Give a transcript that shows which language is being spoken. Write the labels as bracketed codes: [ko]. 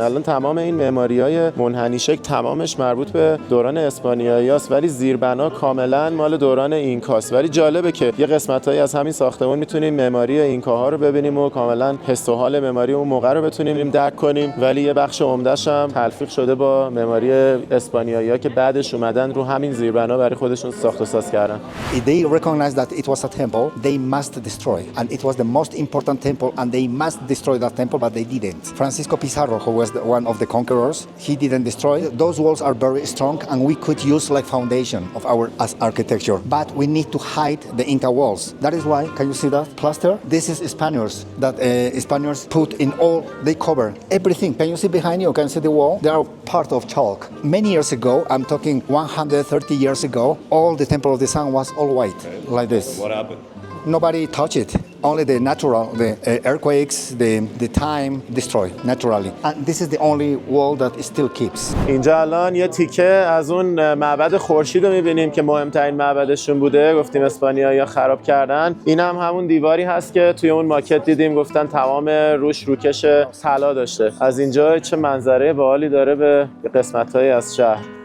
[fa] الان تمام این معماری‌های منحنی شکل تمامش مربوط به دوران اسپانیایی‌هاست، ولی زیربنا کاملا مال دوران اینکاست. ولی جالبه که یه قسمتایی از همین ساختمون میتونیم معماری اینکاها رو ببینیم و کاملا حس و حال معماری اون موقع رو بتونیم درک کنیم، ولی یه بخش عمده‌ش هم تلفیق شده با معماری اسپانیایی‌ها که بعدش اومدن رو همین زیربنا برای خودشون ساخت و ساز کردن. [en] If they recognize that it was a temple, they must destroy. And it was the most important temple, and they must destroy that temple, but they didn't. Francisco Pizarro, who was one of the conquerors, he didn't destroy. Those walls are very strong, and we could use like foundation of our as architecture. But we need to hide the Inca walls. That is why, can you see that plaster? This is Spaniards that Spaniards put in all, they cover everything. Can you see behind you? Can you see the wall? They are part of chalk. Many years ago, I'm talking 130 years ago, all the Temple of the Sun was all white, like this. What happened? Nobody touched it. Only the natural, the earthquakes, the time destroy naturally. And this is the only wall that still keeps. [fa] اینجا الان یه تیکه از اون معبد خورشید رو می‌بینیم که مهمترین معبدشون بوده. گفتیم اسپانیایی‌ها خراب کردن. این هم همون دیواری هست که توی اون ماکت دیدیم، گفتن تمام روش روکش طلا داشته. از اینجا چه منظره باحالی داره به قسمت‌های از شهر.